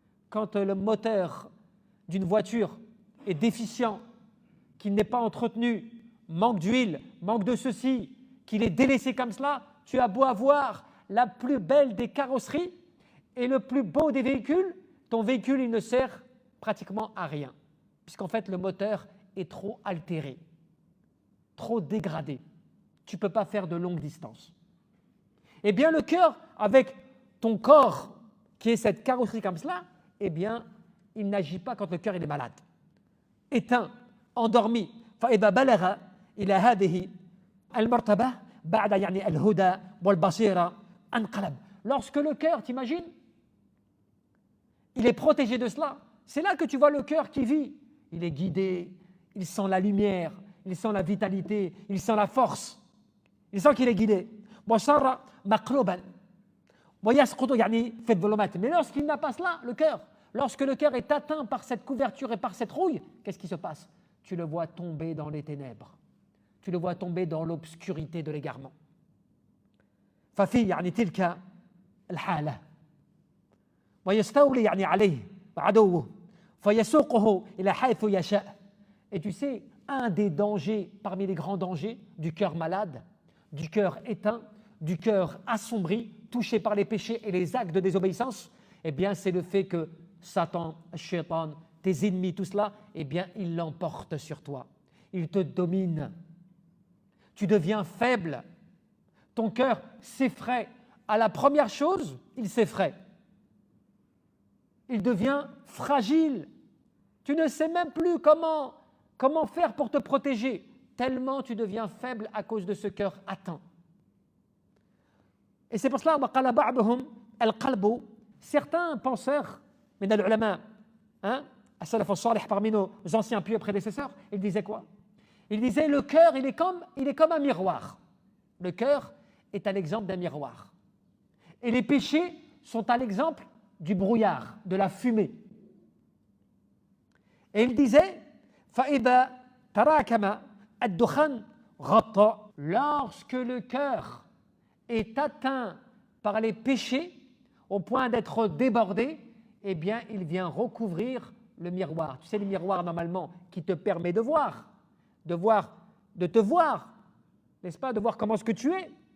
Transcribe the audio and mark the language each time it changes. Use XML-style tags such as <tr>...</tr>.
<fr>Quand le moteur d'une voiture est déficient, qu'il n'est pas entretenu, manque d'huile, manque de ceci, qu'il est délaissé comme cela, tu as beau avoir la plus belle des carrosseries et le plus beau des véhicules, ton véhicule, il ne sert pratiquement à rien, puisqu'en fait, le moteur est trop altéré, trop dégradé. Tu ne peux pas faire de longues distances. Eh bien, le cœur, avec ton corps, qui est cette carrosserie comme cela, eh bien, il n'agit pas quand le cœur il est malade. Éteint, endormi.</fr> <ar>فإذا بلغ إلى هذه المرتبة بعد يعني الهدى والبصيرة انقلب.</ar> <fr>Lorsque le cœur, t'imagines, il est protégé de cela, c'est là que tu vois le cœur qui vit. Il est guidé, il sent la lumière, il sent la vitalité, il sent la force, il sent qu'il est guidé.</fr> <ar>وصار مقلوبا ويسقط يعني في الظلمات.</ar> <fr>Mais lorsqu'il n'a pas cela, le cœur, lorsque le cœur est atteint par cette couverture et par cette rouille, qu'est-ce qui se passe? Tu le vois tomber dans les ténèbres, tu le vois tomber dans l'obscurité de l'égarement.</fr> <ar>ففي يعني تلك الحالة ويستولي يعني عليه عدوه فيسوقه إلى حيث يشاء.</ar> <fr>Et tu sais, un des dangers, parmi les grands dangers du cœur malade, du cœur éteint, du cœur assombri, touché par les péchés et les actes de désobéissance, eh bien c'est le fait que Satan, Shaitan, tes ennemis, tout cela, eh bien ils l'emportent sur toi. Ils te dominent. Tu deviens faible. Ton cœur s'effraie. À la première chose, il s'effraie. Il devient fragile. Tu ne sais même plus comment faire pour te protéger, tellement tu deviens faible à cause de ce cœur atteint. Et c'est pour cela que certains penseurs, mais dans l'ulama, as-salaf as-salih, parmi nos anciens pieux prédécesseurs, ils disaient quoi? Ils disaient le cœur, il est comme un miroir. Le cœur est à l'exemple d'un miroir. Et les péchés sont à l'exemple du brouillard, de la fumée. Et il disait</fr> <ar>فَإِذَا تَرَاكَمَ الدُّخَانُ غَطَّ.</ar> <fr>Lorsque le cœur est atteint par les péchés au point d'être débordé, eh bien il vient recouvrir le miroir. Tu sais, le miroir normalement qui te permet de voir, de te voir, n'est-ce pas, de voir comment est-ce que tu es.</fr>